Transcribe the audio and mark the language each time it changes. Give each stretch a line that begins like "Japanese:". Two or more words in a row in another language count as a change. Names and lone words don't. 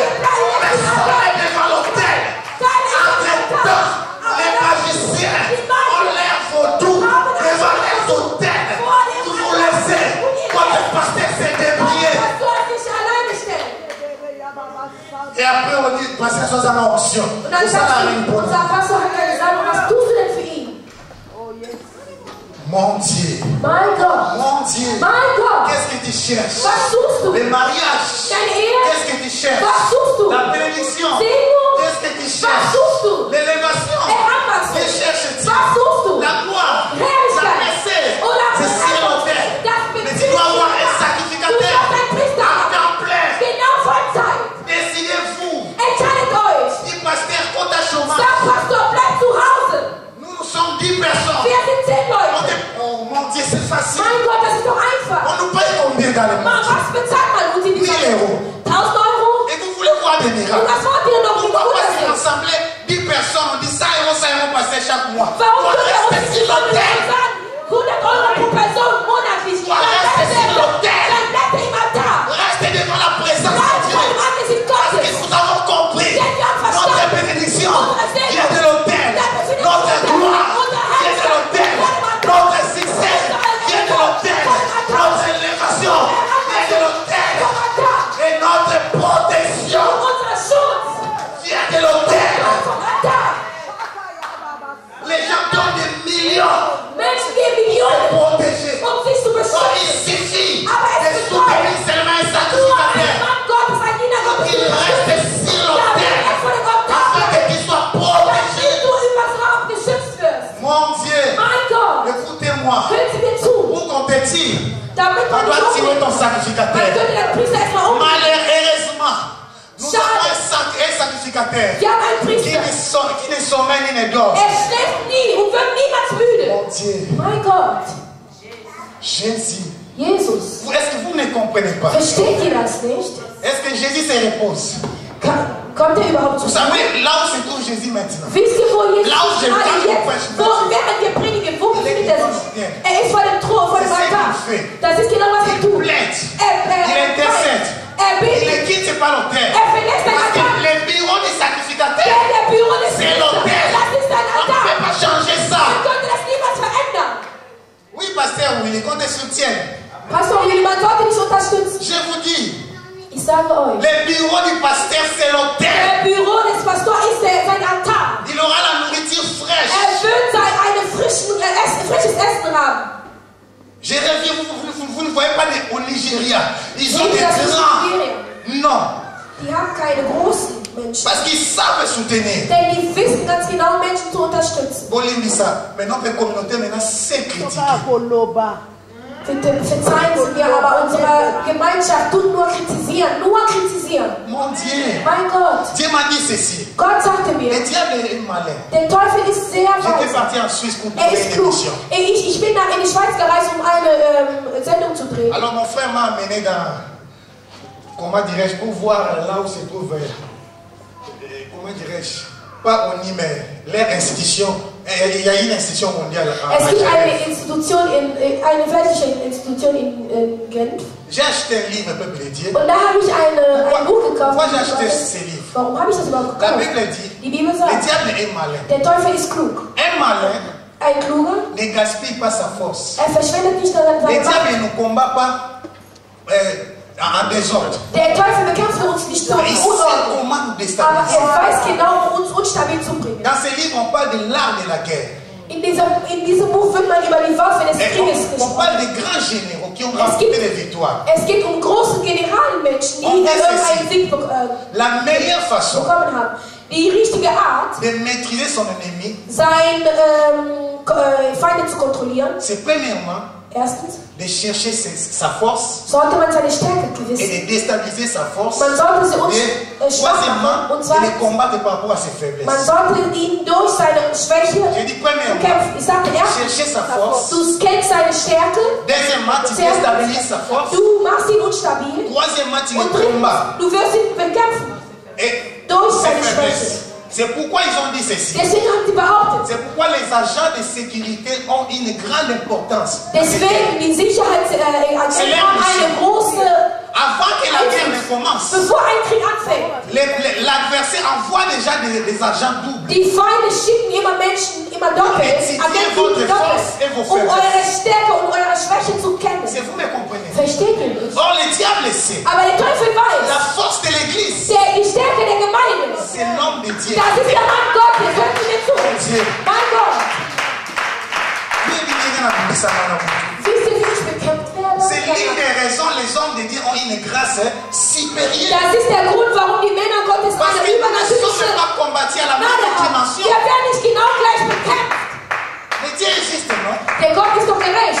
French: Mais soyez devant l'autel. Entre-temps, les magiciens ont l'air vaudou devant les autels. Vous vous laissez. Votre pasteur s'est débrouillé. Et après on dit, pasteur, ça c'est une option.
German: Und dann
French: Ça n'a
German: sagt
French: rien
German: sie,
French: pour
German: unser Pastor hat
French: Mon Dieu.
German: Mein Gott.
French: Mon Dieu.
German: Mein Gott.
French: Qu'est-ce que tu cherches?
German: Was suchst du?
French: Le mariage.
German: Deine Ehe?
French: Qu'est-ce que tu cherches?
German: Was suchst du?
French: La bénédiction.
German: Segnung?
French: Qu'est-ce que tu
German: Was
French: cherches?
German: suchst du?
French: L'élévation.
German: Heranwachsung.
French: Que cherches-tu?
German: Was suchst du?
French: La gloire. La
German: Herrlichkeit.
French: percée.
German: Oder
French: C'est sur l'autel.
German: das
French: Mais tu dois avoir un
German: Du
French: sacrificateur.
German: sollst ein Priester
French: À
German: haben.
French: temps plein.
German: Genau Vollzeit.
French: Décidez-vous.
German: Entscheidet euch.
French: Dis pasteur, compte à chômage.
German: Sag Pastor, bleib zu Hause.
French: Nous sommes 10 personnes.
German: Wir sind 10 Leute.
French: Oh mon Dieu, c'est facile.
German: Mein Gott, das ist doch einfach.
French: On nous paye combien dans le
German: Mann,
French: monde?
German: was bezahlt man uns in 1000 dieser
French: euros.
German: 1000 Euro?
French: Et vous voulez voir des
German: Und
French: miracles?
German: was wollt ihr noch? Wie
French: Pourquoi
German: gut
French: pas
German: das
French: si
German: ist?
French: l'assemblée 10 personnes, on dit 100 euros passer chaque mois?
German: Warum
French: On
German: können wir uns
French: reste
German: nicht
French: sur l'autel.
German: sagen, 100 Euro pro Person monatlich?
French: Voilà, c'est sur l'autel.
German: Dann bleibt er immer da.
French: Restez devant la présence de
German: Bleib
French: Dieu.
German: vor dem Angesicht
French: Parce
German: Gottes.
French: que nous avons compris.
German: Denn wir haben
French: Notre
German: verstanden,
French: bénédiction
German: unsere Segnung
French: vient de l'autel. Notre gloire vient de l'autel. Notre succès vient de l'autel. Notre élévation vient de l'autel. Et notre protection
German: Unser Schutz
French: vient de l'autel.
German: kommt vom Altar.
French: Les gens donnent des millions
German: Menschen geben Millionen,
French: pour protéger.
German: sich zu
French: Oh, il
German: beschützen.
French: suffit
German: Aber es
French: de
German: ist
French: soutenir seulement un
German: Nur ein
French: sacrificateur.
German: Mann Gottes, ein Diener Gottes,
French: Il reste sur l'autel
German: vor dem Altar,
French: afin que tu sois protégé.
German: damit du übers Raum geschützt wirst.
French: Mon Dieu,
German: Mein Gott,
French: écoutez-moi.
German: hören Sie mir zu,
French: Pour qu'on te tire,
German: damit
French: on
German: man
French: doit
German: nicht
French: tirer ton
German: man
French: sacrificateur.
German: könnte den Priester erstmal umbringen.
French: Malheureusement, nous avons un sacrificateur
German: Wir haben einen
French: qui
German: Priester.
French: ne sommeille ni ne dort.
German: Schläft nie und wird niemals müde.
French: Mon Dieu,
German: Mein Gott,
French: Jésus.
German: Jesus,
French: Est-ce que vous ne comprenez pas?
German: versteht ihr das nicht?
French: Est-ce que Jésus se repose?
German: Kommt er überhaupt
French: Vous
German: zu
French: savez, là où se trouve Jésus maintenant?
German: Wisst ihr, wo Jesus
French: Là où je
German: gerade
French: parle,
German: jetzt, während wir predigen, wo befindet er sich? Er ist vor dem Thron, vor dem Altar. Das ist genau, was er
French: Il
German: tut.
French: plaide, il intercède,
German: Er
French: il
German: betet.
French: ne quitte pas l'autel.
German: Er verlässt den
French: Parce que
German: Altar.
French: le bureau du sacrificateur,
German: Der Büro des
French: c'est
German: Priesters,
French: l'autel.
German: das ist ein
French: On ne
German: Altar.
French: peut pas changer ça.
German: Man könnte das niemals verändern.
French: Oui, pasteur, oui, qu'on te soutienne.
German: Pastor Willi, man sollte dich unterstützen.
French: Je vous dis,
German: Ich sage euch,
French: le bureau du pasteur, c'est l'autel.
German: der Büro des Pastors ist sein Altar.
French: Il aura la nourriture fraîche.
German: Er wird frisches Essen haben.
French: Je reviens, vous ne voyez pas au Nigeria. Ils ont des
German: Das ist
French: grands.
German: Nigeria.
French: Non,
German: Die haben keine großen Menschen.
French: parce qu'ils savent soutenir.
German: Denn die wissen ganz genau, Menschen zu unterstützen.
French: Bolindisa, maintenant que la communauté maintenant sait critiquer.
German: Bitte verzeihen Sie mir, aber unsere Gemeinschaft tut nur kritisieren. Nur kritisieren.
French: Mon Dieu,
German: Mein Gott,
French: Dieu m'a dit ceci.
German: Gott sagte mir,
French: Le diable est malin.
German: der Teufel ist sehr
French: J'étais
German: weise.
French: parti en Suisse pour
German: Er
French: trouver
German: ist
French: une
German: klug.
French: émission.
German: Ich bin in die Schweiz gereist, um eine Sendung zu drehen.
French: Alors mon frère m'a amené dans, comment dirais-je, pour voir là où se trouve, comment dirais-je, pas ONU, mais leur institution. Il y a une institution mondiale à
German: Es gibt eine
French: Genève.
German: Institution, eine weltliche Institution in Genf.
French: J'ai acheté un livre, peuple de Dieu.
German: Und da habe ich ein Buch gekauft.
French: Pourquoi j'ai acheté ce livre?
German: Warum habe ich das überhaupt
French: La
German: gekauft?
French: Bible dit,
German: Die Bibel
French: le
German: sagt,
French: diable est malin.
German: der Teufel ist klug.
French: Un malin
German: Ein Kluger,
French: ne gaspille pas sa force.
German: er verschwendet nicht daran
French: Le
German: seine Macht.
French: diable ne combat pas en désordre.
German: Der Teufel bekämpft uns nicht so
French: Il
German: in
French: sait
German: Unordnung.
French: comment nous
German: Aber
French: déstabiliser.
German: er weiß genau, um uns unstabil zu bringen.
French: Dans ce livre, on parle de l'art de la guerre.
German: In diesem Buch wird man über die Waffe des
French: Et
German: Krieges
French: on
German: gesprochen.
French: parle de grands généraux qui ont remporté des victoires.
German: Es geht um große Generalmenschen, die Und es irgendeinen ist- Sieg
French: La meilleure façon
German: bekommen haben. Die richtige Art,
French: de maîtriser son ennemi,
German: seine Feinde zu kontrollieren,
French: c'est premièrement
German: erstens,
French: de chercher sa force
German: sollte man seine Stärke
French: et
German: wissen.
French: de déstabiliser sa force.
German: Man sollte sie
French: Et
German: schwach machen.
French: troisièmement,
German: Und
French: de
German: zwar,
French: les combattre par rapport à ses
German: man
French: faiblesses.
German: sollte ihn durch seine Schwäche
French: J'ai dit premièrement,
German: bekämpfen. Ich sagte erstens,
French: chercher sa force.
German: du kennst seine Stärke,
French: Deuxièmement, tu déstabilises sa force.
German: du machst ihn unstabil.
French: Troisièmement, tu
German: Und
French: le combats.
German: drittens, du wirst ihn bekämpfen
French: Et
German: durch
French: ses
German: seine Schwäche.
French: faiblesses. C'est pourquoi ils ont dit ceci.
German: Deswegen haben sie behauptet,
French: C'est pourquoi les agents de sécurité ont une grande importance.
German: deswegen die Sicherheitsagenten haben eine große,
French: Avant que la guerre ne commence,
German: bevor ein Krieg anfängt.
French: l'adversaire envoie déjà des agents doubles.
German: Die Feinde schicken immer Menschen, immer doppelt, Agenten doppelt, um eure Stärke und eure Schwäche zu kennen.
French: C'est vous me comprenez.
German: Versteht ihr nicht?
French: Or, le diable sait.
German: Aber der Teufel
French: La
German: weiß,
French: force de l'église,
German: die Stärke der Gemeinde,
French: c'est l'homme de Dieu.
German: das ist der Mann Gottes. Hört ihr mir zu?
French: Dieu.
German: Mein Gott.
French: Dieu dit,
German: Wisst ihr, wie ich bekämpft werde?
French: C'est l'une des raisons les hommes de Dieu ont une grâce supérieure.
German: Das ist der Grund, warum die Männer Gottes
French: Parce
German: eine
French: qu'ils ne
German: übernatürliche
French: sont pas combattus à la
German: Gnade
French: même
German: haben.
French: dimension.
German: Wir werden nicht genau gleich bekämpft.
French: Mais Dieu est juste, non?
German: Der Gott ist doch gerecht.